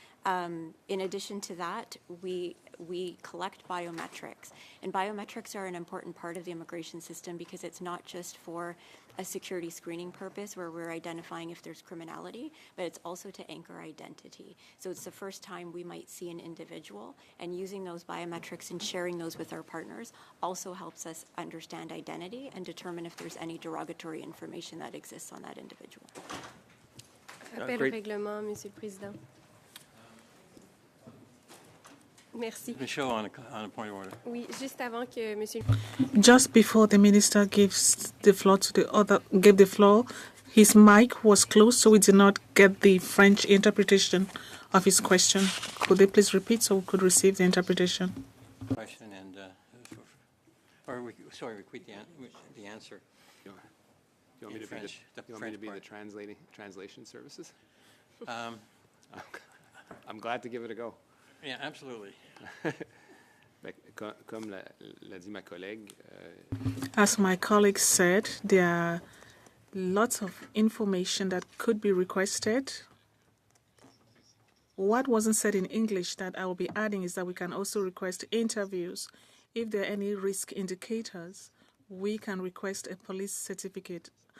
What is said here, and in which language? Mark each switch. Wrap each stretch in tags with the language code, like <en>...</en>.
<en>In addition to that, we collect biometrics, and biometrics are an important part of the immigration system because it's not just for a security screening purpose where we're identifying if there's criminality, but it's also to anchor identity. So it's the first time we might see an individual, and using those biometrics and sharing those with our partners also helps us understand identity and determine if there's any derogatory information that exists on that individual.</en> <fr>Appel au règlement, Monsieur le Président. Merci.</fr> <en>Michaud, on a point of order.</en> <fr>Oui, juste avant que Monsieur.</fr> <en>Just before the minister gives the floor to gave the floor, his mic was closed, so we did not get the French interpretation of his question. Could they please repeat so we could receive the interpretation? Question and, repeat the answer. You want me to French, be the translation services? I'm glad to give it a go. Yeah, absolutely.</en> <fr>Comme l'a dit ma collègue,</fr> <en>As my colleague said, there are lots of information that could be requested. What wasn't said in English that I will be adding is that we can also request interviews. If there are any risk indicators, we can request a police certificate.</en>